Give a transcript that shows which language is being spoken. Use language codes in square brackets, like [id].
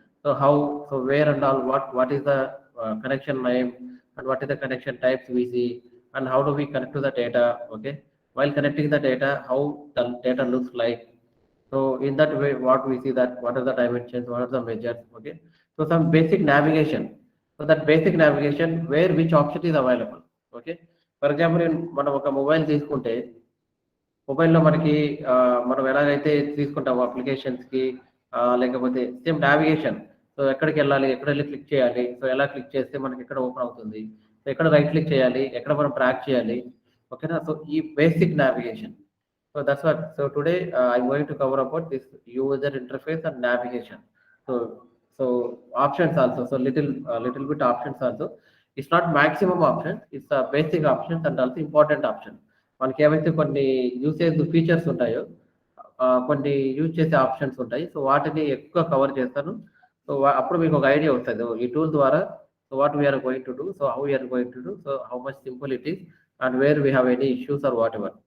[en] So how, so where and all, what is the connection name and what is the connection types we see, and how do we connect to the data? Okay, while connecting the data, how the data looks like. So in that way, what we see that what are the dimensions, what are the measures, okay? So some basic navigation. So that basic navigation where which option is available, okay? For example, [te] మనం ఒక mobile తీసుకుంటే మొబైల్‌లో మనకి మనం ఎలాగైతే తీసుకుంటామో అప్లికేషన్స్‌కి లేకపోతే same navigation. So ఎక్కడికెళ్ళాలి? ఎక్కడెళ్లి click చేయాలి? సో ఎలా క్లిక్ చేస్తే మనకి ఎక్కడ ఓపెన్ అవుతుంది? సో ఎక్కడ రైట్ క్లిక్ చేయాలి? ఎక్కడ మనం ట్రాక్ చేయాలి? ఓకేనా? సో ఈ basic navigation. [en] So that's what. So today I'm going to cover about this user interface and navigation. So so options also. So little bit options also. It's not maximum options. It's a basic options and also important option. [te] మనకి ఏవైతే కొన్ని usage features ఉంటాయో కొన్ని use చేసే options ఉంటాయి. So వాటిని ఎక్కువ cover చేస్తాను. సో అప్పుడు మీకు ఒక ఐడియా వస్తుంది ఈ టూల్ ద్వారా. [en] So what we are going to do, so how we are going to do, so how much simple it is and where we have any issues or whatever.